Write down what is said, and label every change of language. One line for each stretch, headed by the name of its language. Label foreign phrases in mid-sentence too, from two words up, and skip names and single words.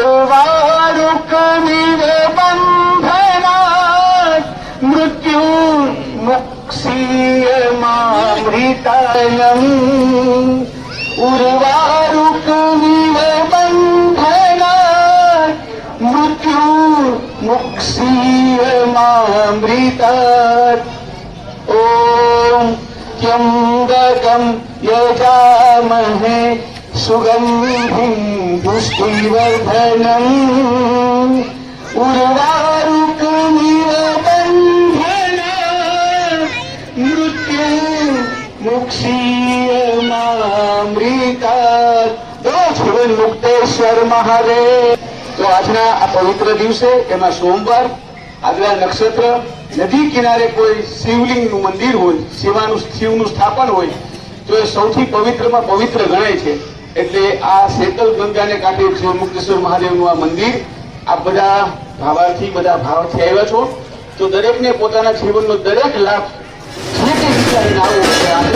Sanskrit: मृत्यु मुक्षीयमामृतायम उर्वारुक बंधनात मृत्यु मुक्षीयमामृतात ओम त्र्यंबकं यजामहे सुगंधिं पुष्टिवर्धनम् उर्वारुकमिव बन्धनात् मृत्युमुक्षीयमामृतात्।
Gujarati: જીવન મુક્તેશ્વર મહાદેવ। તો આજના આ પવિત્ર દિવસે એમાં સોમવાર, આગલા નક્ષત્ર, નદી કિનારે કોઈ શિવલિંગનું મંદિર હોય, શિવનું સ્થાપન હોય તો એ સૌથી પવિત્રમાં પવિત્ર ગણાય છે। એટલે આ શેતલ ગંગાને કાંઠે જીવન મુક્તેશ્વર મહાદેવનું આ મંદિર, આ બધા ભાવથી આવ્યા છો, તો દરેકને પોતાના જીવનનો દરેક લાભ જે તે વિચારીને આવો છે।